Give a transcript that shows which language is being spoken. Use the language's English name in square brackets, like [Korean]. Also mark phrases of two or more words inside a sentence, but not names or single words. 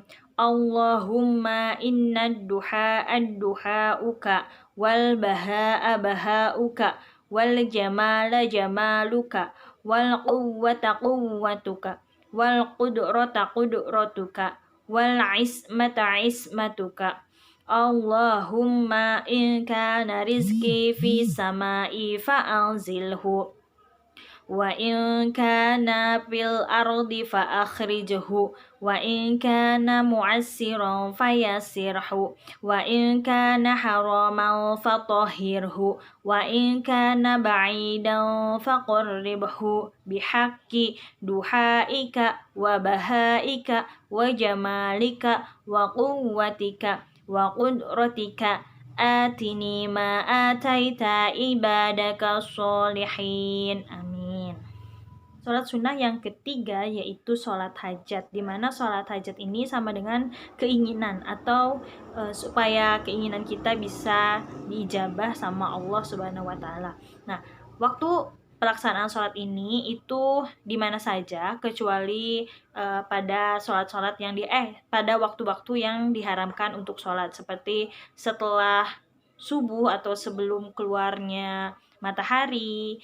[Arabic] اللهم إن الضحاء ضحاؤك والبهاء بهاؤك والجمال جمالك والقوة قوتك والقدرة قدرتك والعصمة عصمتك. اللهم إن كان رزقي في السماء فأنزله وإن كان في الأرض فأخرجه وإن كان معسرا فيسره وإن كان حراما فطهره وإن كان بعيدا فقربه بحق ضحائك وبهائك وجمالك وقوتك وقدرتك آتني ما آتيت عبادك الصالحين. آمين. [Indonesian] Sholat sunnah yang ketiga yaitu sholat hajat, di mana sholat hajat ini sama dengan keinginan atau supaya keinginan kita bisa diijabah sama Allah [Arabic] سبحانه وتعالى. [Indonesian] Nah, waktu pelaksanaan sholat ini itu di mana saja kecuali pada sholat-sholat yang pada waktu-waktu yang diharamkan untuk sholat, seperti setelah subuh atau sebelum keluarnya matahari.